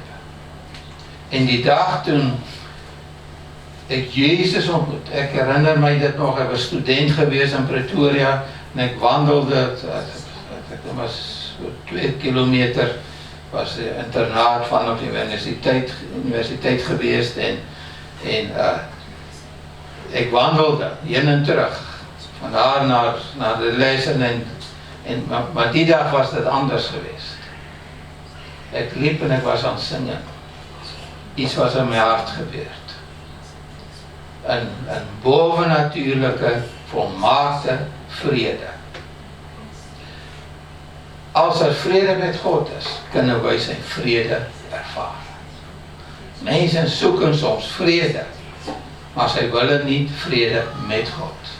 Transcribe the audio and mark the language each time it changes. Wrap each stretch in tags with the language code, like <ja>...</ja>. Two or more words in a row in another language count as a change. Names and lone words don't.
<af>En die dag toen ek Jesus ontmoet, ek herinner my dit nog, ek was student gewees in Pretoria, en ek wandelde, ek was 2 kilometer, was die internaat van op die universiteit geweest, en ek wandelde, heen en terug, van daar na die les, maar die dag was dit anders geweest. Ek liep en ek was aan singen. Iets was in my hart gebeurd.</af> <nl>Een bovennatuurlijke, volmaakte vrede. Als er vrede met God is, kunnen wij zijn vrede ervaren. Mensen zoeken soms vrede, maar zij willen niet vrede met God.</nl>